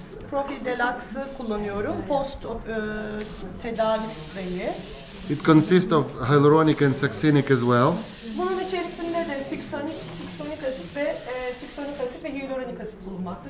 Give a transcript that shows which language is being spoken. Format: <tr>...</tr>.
<tr>Profil Deluxe'ı kullanıyorum. Post tedavi spreyi.</tr> <en>It consists of hyaluronic and succinic as well.</en> <tr>Bunun içerisinde de siksonik asit ve hyaluronik asit bulunmakta.</tr>